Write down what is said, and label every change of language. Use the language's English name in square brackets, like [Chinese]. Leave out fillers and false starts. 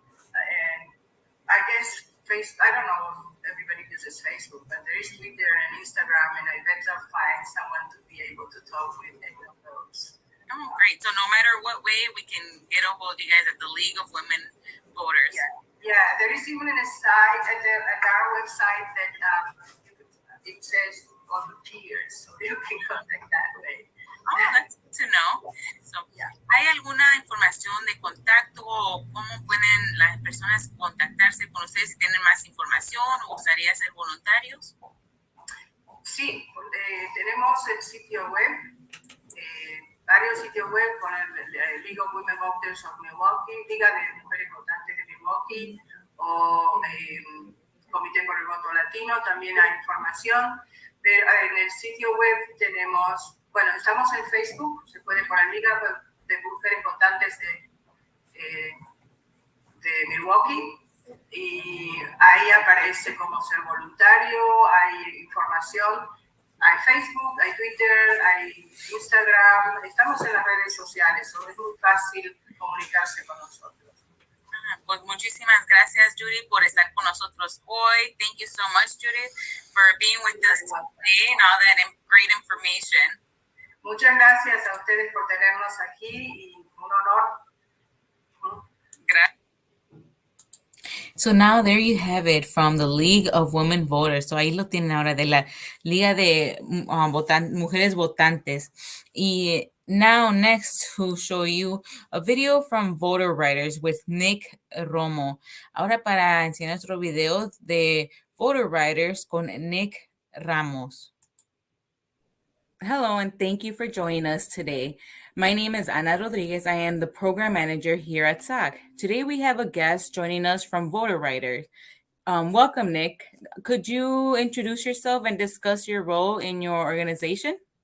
[English] And I guess I don't know if everybody uses Facebook, but there is Twitter and Instagram, and I bet they'll find someone to be able to talk with any of those. Oh, great. So no matter what way, we can get a hold of you guys at the League of Women Voters. Yeah. There is even a site at our website that it says volunteers, so you can contact that way. Oh, that's good to know. [Spanish] So, ¿hay alguna información de contacto o cómo pueden las personas contactarse con ustedes si tienen más información o gustaría ser voluntarios? Sí, tenemos el sitio web, varios sitios web con el League of Women Voters of Milwaukee, Liga de Mujeres Votantes de Milwaukee, o Comité por el Voto Latino, también hay información. Pero en el sitio web tenemos, estamos en Facebook, se puede poner Liga de Mujeres Votantes de Milwaukee, y ahí aparece cómo ser voluntario, hay información, hay Facebook, hay Twitter, hay Instagram, estamos en las redes sociales, es muy fácil comunicarse con nosotros. Pues muchísimas gracias, Judy, por estar con nosotros hoy. [English] Thank you so much, Judy, for being with us today and all that great information. [Spanish] Muchas gracias a ustedes por tenernos aquí y un honor. Gracias. [English] So now there you have it from the League of Women Voters. [Spanish] So ahí lo tienen ahora de la Liga de Mujeres Votantes. [English] Y now next to show you a video from Voter Writers with Nick Romo. [Spanish] Ahora para enseñar otro video de Voter Writers con Nick Ramos. [English] Hello, and thank you for joining us today. My name is Ana Rodriguez. I am the program manager here at SAC. Today we have a guest joining us from Voter Writers. Welcome, Nick. Could you introduce yourself and discuss your role in your organization?